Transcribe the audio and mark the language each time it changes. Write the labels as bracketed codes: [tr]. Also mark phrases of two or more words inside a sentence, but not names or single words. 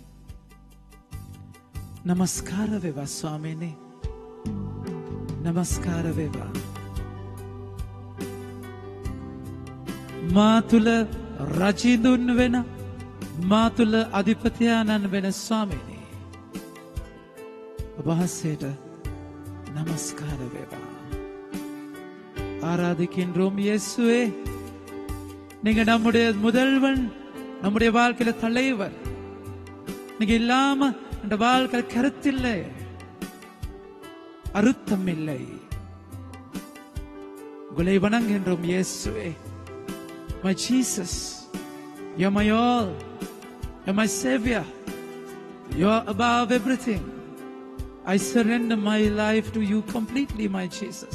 [si] නමස්කාර වේවා ස්වාමීනි, නමස්කාර වේවා. මා තුල රජිඳුන් වෙන, මා තුල අධිපතියාණන් වෙන ස්වාමීනි, ඔබ වහන්සේට නමස්කාර වේවා. [ta] ஆராதிக்கின்றோம் இயேசுவே. நீங்க நம்முடைய முதல்வன், நம்முடைய வாழ்க்கையில தலைவர். நீங்க இல்லாம இந்த வாழ்க்கை கருத்தில்லை, அறுத்தம் இல்லை. உங்களை வணங்குகின்றோம் இயேசுவே. [en] My Jesus, you're my all, you're my savior, you're above everything. I surrender my life to you completely, my Jesus.